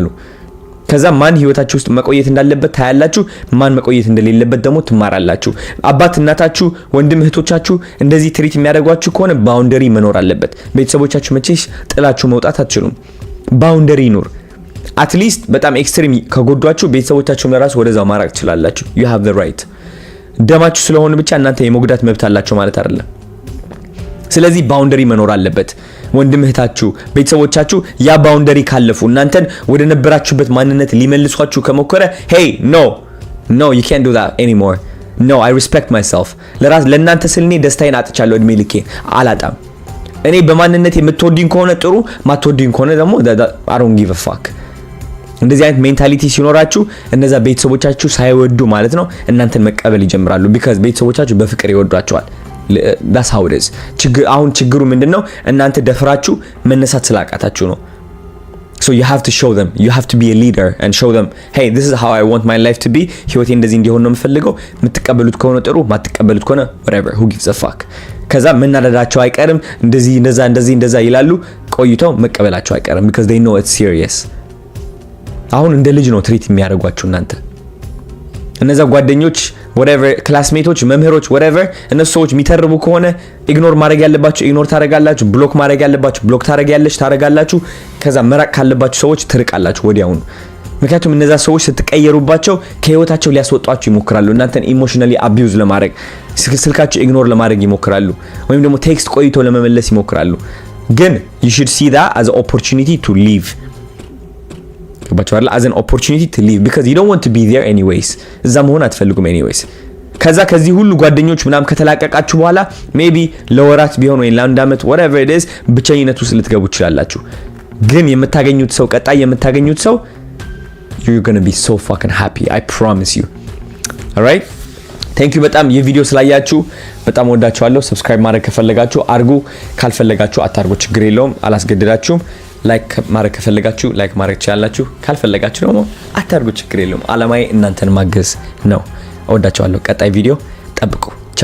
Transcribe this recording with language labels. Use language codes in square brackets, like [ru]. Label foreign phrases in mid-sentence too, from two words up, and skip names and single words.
[am] ከዛ ማን ህይወታችሁ ውስጥ መቆየት እንዳለበት ታያላችሁ፣ ማን መቆየት እንደሌለበት ደግሞ ትማራላችሁ። አባት እናታችሁ፣ ወንድም እህቶቻችሁ እንደዚህ ትሪት የሚያደርጓችሁ ከሆነ ባውንደሪ መኖር አለበት። ቤተሰቦቻችሁ መቼስ ጥላችሁ መውጣት አትችሉም። ባውንደሪ ይኑር። አትሊስት በጣም ኤክስትሪም ከጎዷችሁ ቤተሰቦቻችሁም ለራሱ ወደዛው ማራቅ ትችላላችሁ። [en] you have the right። [am] ደማችሁ ስለሆነ ብቻ እናንተ የመጉዳት መብት አላችሁ ማለት አይደለም። ስለዚህ ባውንደሪ መኖር አለበት። ወንድም እህታችሁ፣ ቤተሰቦቻችሁ ያ ባውንደሪ ካለፉ እናንተን ወደ ነበራችሁበት ማንነት ሊመልሷችሁ ከሞከረ [en] hey no you can't do that anymore. no I respect myself. [am] ለእናንተ ስል እኔ ደስታዬን አጥቻለሁ። እድሜ ልኬ አላጣም። እኔ በማንነት የምትወዱኝ ከሆነ ጥሩ፣ ማትወዱኝ ከሆነ ደግሞ [en] I don't give a fuck። [am] እንደዚህ አይነት ሜንታሊቲ ሲኖራችሁ እነዛ ቤተሰቦቻችሁ ሳይወዱ ማለት ነው እናንተን መቀበል ይጀምራሉ። because ቤተሰቦቻችሁ በፍቅር ይወዷቸዋል። [en] that's how it is። [am] አሁን ችግሩ ምንድነው? እናንተ ደፍራችሁ መነሳት ስላቃታችሁ ነው። [en] so you have to show them, you have to be a leader and show them hey this is how I want my life to be. [am] ህይወቴ እንደዚህ እንዲሆን ነው የምፈልገው። የምትቀበሉት ከሆነ ጥሩ፣ ማትቀበሉት ከሆነ [en] whatever, who gives a fuck። [am] ከዛ መናደዳቸው አይቀርም። እንደዛ ይላሉ። ቆይተው መቀበላቸው አይቀርም [en] because they know it's serious። [am] አሁን እንደ ልጅ ነው ትሪት የሚያደርጓችሁ እናንተ። እነዛ ጓደኞች whatever ክላስሜቶች፣ መምህሮች whatever እነሱ ሰዎች የሚተርቡ ከሆነ ኢግኖር ማድረግ ያለባችሁ ኢግኖር ታረጋላችሁ። ብሎክ ማድረግ ያለባችሁ ብሎክ ታረጋላችሁ። ከዛ መራቅ ካለባችሁ ሰዎች ትርቃላችሁ ወዲያውኑ። ምክንያቱም እነዛ ሰዎች ስትቀየሩባቸው ከህይወታቸው ሊያስወጧችሁ ይሞክራሉ። እናንተን [en] emotionally abuse [am] ለማድረግ ስልካችሁ ኢግኖር ለማድረግ ይሞክራሉ፣ ወይም ደግሞ ቴክስት ቆይቶ ለመመለስ ይሞክራሉ። ግን [en] you should see that as an opportunity to leave። as an opportunity to leave because you don't want to be there anyways. [am] እዛ መሆን አትፈልጉም anyways። ከዚህ ሁሉ ጓደኞች ምናም ከተላቀቃችሁ በኋላ maybe ለወራት ቢሆን ወይ ለአንድ አመት [en] whatever it is [am] ብቸኝነት ውስጥ ልትገቡ ትችላላችሁ። ግን ቀጣይ የምታገኙት ሰው [en] you're going to be so fucking happy, I promise you. all right, thank you [am] በጣም የቪዲዮ ስላያችሁ በጣም ወዳችኋለሁ። ሰብስክራይብ ማድረግ ከፈለጋችሁ አርጉ፣ ካልፈለጋችሁ አታርጉ፣ ችግር የለውም፣ አላስገድዳችሁም። ላይክ ማድረግ ከፈለጋችሁ ላይክ ማድረግ ትችላላችሁ፣ ካልፈለጋችሁ ደግሞ አታርጉ፣ ችግር የለውም። አላማዬ እናንተን ማገዝ ነው። ወዳችኋለሁ። ቀጣይ ቪዲዮ ጠብቁ።